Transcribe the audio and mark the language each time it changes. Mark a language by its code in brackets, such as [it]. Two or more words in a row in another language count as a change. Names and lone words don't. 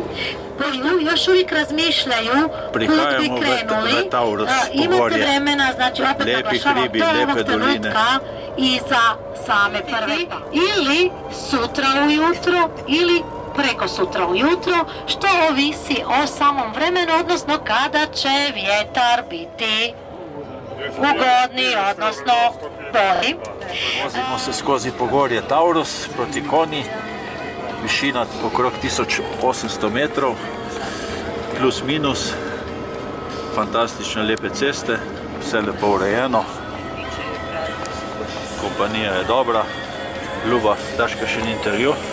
[hr] Pošto još uvijek razmišljaju kud bi krenuli, imate vremena, znači opet naglašavam do ovog trenutka iza same prve. Ili sutra ujutro, ili preko sutra ujutro, što ovisi o samom vremenu, odnosno kada će vjetar biti ugodni, odnosno bolji. [sl] Vozimo se skozi pogorje Taurus proti Koniji, višina okrog 1800 metrov, plus minus, fantastične lepe ceste, vse lepo urejeno, kompanija je dobra, ljuba, daš kakšen intervju.